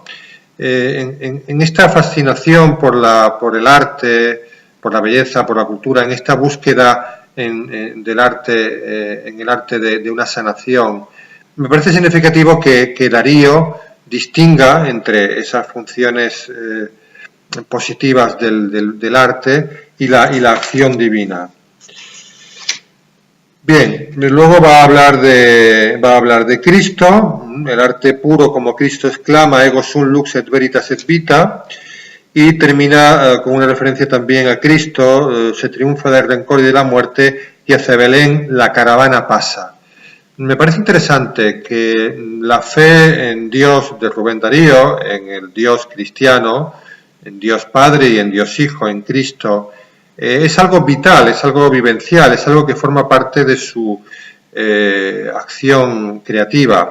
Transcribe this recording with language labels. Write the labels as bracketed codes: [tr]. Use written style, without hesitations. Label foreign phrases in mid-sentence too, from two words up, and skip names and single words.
[es] En esta fascinación por el arte, por la belleza, por la cultura, en esta búsqueda en el arte de una sanación, me parece significativo que Darío distinga entre esas funciones positivas del arte y la acción divina. Bien, luego va a hablar de Cristo, el arte puro como Cristo exclama, [la] ego sum lux et veritas et vita, [es] y termina con una referencia también a Cristo, se triunfa del rencor y de la muerte, y hacia Belén la caravana pasa. Me parece interesante que la fe en Dios de Rubén Darío, en el Dios cristiano, en Dios Padre y en Dios Hijo, en Cristo, es algo vital, es algo vivencial, es algo que forma parte de su acción creativa.